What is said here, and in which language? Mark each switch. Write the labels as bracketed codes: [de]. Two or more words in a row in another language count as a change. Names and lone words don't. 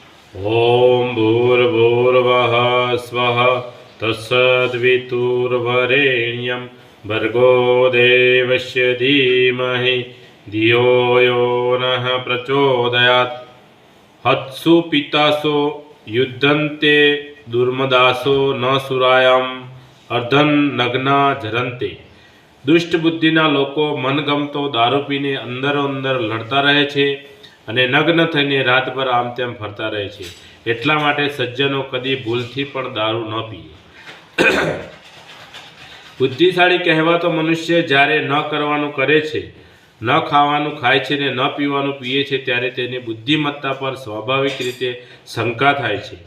[sa] ओम भूर्भुवः स्वः तत्सद्वितुर्वरेण्यं भर्गो देवस्य धीमहि धियो यो नः प्रचोदयात्। हत्सु पितासो युद्धन्ते दुर्मदासो न सुरायाम अर्धन नग्ना झरन्ते। [gu] દુષ્ટ બુદ્ધિના લોકો મનગમતો દારૂ પીને અંદરો અંદર લડતા રહે છે અને નગ્ન થઈને રાતભર આમ તેમ ફરતા રહે છે. એટલા માટે સજ્જનો કદી ભૂલથી પણ દારૂ ન પીએ. બુદ્ધિશાળી કહેવાતો મનુષ્ય જ્યારે ન કરવાનું કરે છે, ન ખાવાનું ખાય છે ને ન પીવાનું પીએ છે ત્યારે તેની બુદ્ધિમત્તા પર સ્વાભાવિક રીતે શંકા થાય છે.